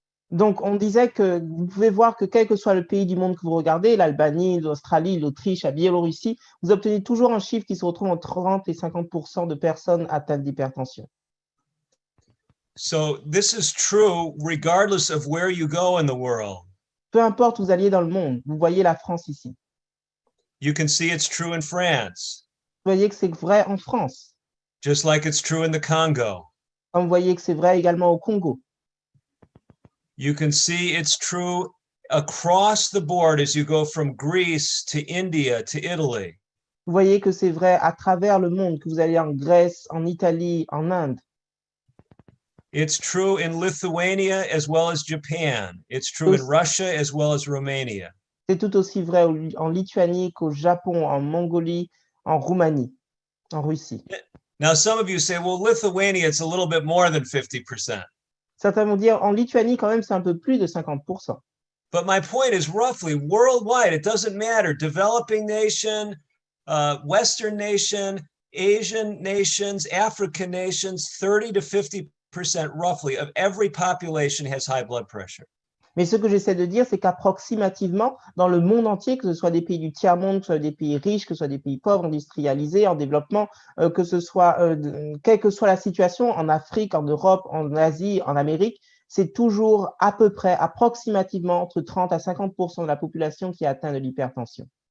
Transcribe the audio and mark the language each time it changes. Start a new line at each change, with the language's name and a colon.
French: Donc, on disait que vous pouvez voir que quel que soit le pays du monde que vous regardez, l'Albanie, l'Australie, l'Autriche, la Biélorussie, vous obtenez toujours un chiffre qui se retrouve entre 30 et 50% de personnes atteintes d'hypertension.
English: So this is true regardless of where you go in the world.
French: Peu importe où vous alliez dans le monde, vous voyez la France ici.
English: You can see it's true in France,
French: Vous voyez que c'est vrai en France.
English: just like it's true in the Congo.
French: Comme vous voyez que c'est vrai également au Congo.
English: You can see it's true across the board as you go from Greece to India to Italy.
French: Vous voyez que c'est vrai à travers le monde, que vous allez en Grèce, en Italie, en Inde.
English: It's true in Lithuania as well as Japan. It's true in Russia as well as Romania.
French: C'est tout aussi vrai en Lituanie qu'au Japon, en Mongolie, en Roumanie, en Russie.
English: Now, some of you say, well, Lithuania, it's a little bit more than 50%.
French: Certains vont dire, en Lituanie, quand même, c'est un peu plus de 50%.
English: But my point is roughly worldwide, it doesn't matter. Developing nation, Western nation, Asian nations, African nations, 30 to 50% roughly of every population has high blood pressure.
French: Mais ce que j'essaie de dire, c'est qu'approximativement, dans le monde entier, que ce soit des pays du tiers-monde, que ce soit des pays riches, que ce soit des pays pauvres, industrialisés, en développement, que ce soit, quelle que soit la situation, en Afrique, en Europe, en Asie, en Amérique, c'est toujours à peu près, approximativement, entre 30 à 50% de la population qui est atteinte de l'hypertension.